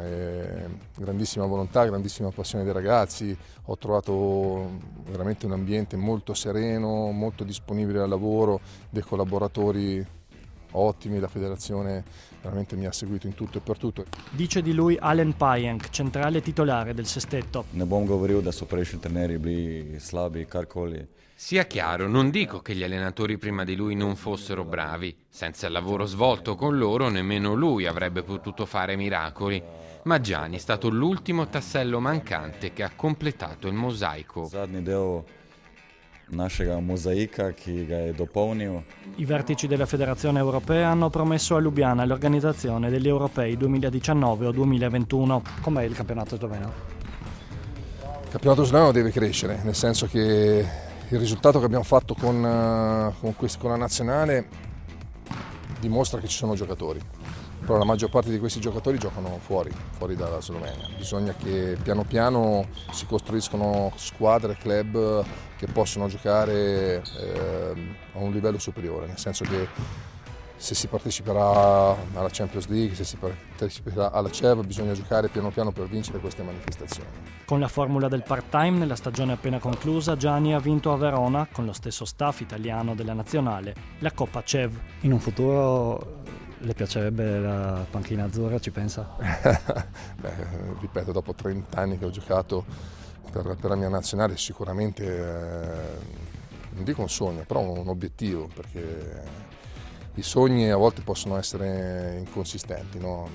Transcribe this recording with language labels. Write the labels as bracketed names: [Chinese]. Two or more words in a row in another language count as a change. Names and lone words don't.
[Italian] Grandissima volontà, grandissima passione dei ragazzi, ho trovato veramente un ambiente molto sereno, molto disponibile al lavoro, dei collaboratori ottimi, la federazione veramente mi ha seguito in tutto e per tutto. Dice di lui Alen Pajenk, centrale titolare del sestetto. [Slovenian] Ne bom govoril, da so prejšnji trenerji bili slabi, karkoli. [Italian] Sia chiaro, non dico che gli allenatori prima di lui non fossero bravi. Senza il lavoro svolto con loro, nemmeno lui avrebbe potuto fare miracoli. Ma Giani è stato l'ultimo tassello mancante che ha completato il mosaico. [Slovenian] Zadnji del našega mozaika, ki ga je dopolnil. [Italian] I vertici della Federazione Europea hanno promesso a Lubiana l'organizzazione degli Europei 2019 o 2021. Com'è il campionato sloveno? Il campionato sloveno deve crescere, nel senso che il risultato che abbiamo fatto con la nazionale dimostra che ci sono giocatori, però la maggior parte di questi giocatori giocano fuori dalla Slovenia. Bisogna che piano piano si costruiscano squadre, club che possono giocare a un livello superiore, nel senso che se si parteciperà alla Champions League, se si parteciperà alla CEV, bisogna giocare piano piano per vincere queste manifestazioni. Con la formula del part-time nella stagione appena conclusa, Giani ha vinto a Verona, con lo stesso staff italiano della nazionale, la Coppa CEV. In un futuro le piacerebbe la panchina azzurra, ci pensa? Ripeto, dopo 30 anni che ho giocato per la mia nazionale, sicuramente non dico un sogno, però un obiettivo, perché i sogni a volte possono essere inconsistenti, no?